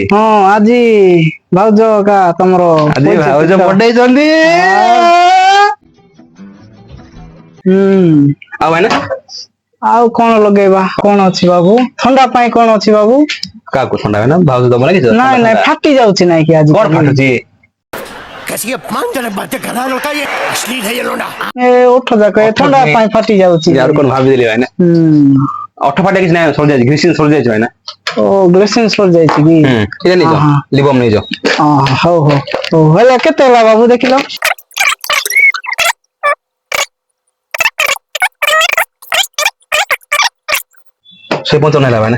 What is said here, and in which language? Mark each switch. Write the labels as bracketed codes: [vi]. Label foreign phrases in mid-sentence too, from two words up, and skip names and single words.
[or] ହଁ ଆଜି ଭାଉଜ କା ତମର ଆଜି ଭାଉଜ ପଠେଇଛନ୍ତି। ଆଉ ଭାଇନା ଆଉ କଣ ଲଗେଇବା କଣ ଅଛି ବାବୁ? ଥଣ୍ଡା ପାଇଁ କଣ ଅଛି ବାବୁ? କାହାକୁ ଥଣ୍ଡା ଭାଇନା ଭାଉଜ ଦବ ନା କିଛି? ନାଇଁ ଫାଟି ଯାଉଛି ନାଇଁ କି ଆଜି? କଣ ଫାଟୁଛି? [hi] कैसी अपमानजनक बातें कर रहा है लड़का, ये अश्लील है ये लोंडा। [or] ଓଠ ଯାକ ଥଣ୍ଡା ପାଇଁ ଫାଟି ଯାଉଛି। ଆଉ କଣ ଭାବିଦେଲି ଭାଇନା ଅଠ ଫାଟେ କିଛି ନାହିଁ ସରିଯାଇଛି ଗ୍ରୀସିଂ ସରିଯାଇଛି ଭାଇନା। ଓ ଗ୍ଲେସିଂ ସରିଯାଇଛି କି? ଏଇଟା ନେଇଯାଅ ଲିବମ ନେଇଯାଅ। ହଉ ହେଲେ କେତେ ହେଲା ବାବୁ ଦେଖିଲ? 155 ହେଲା ଭାଇନା।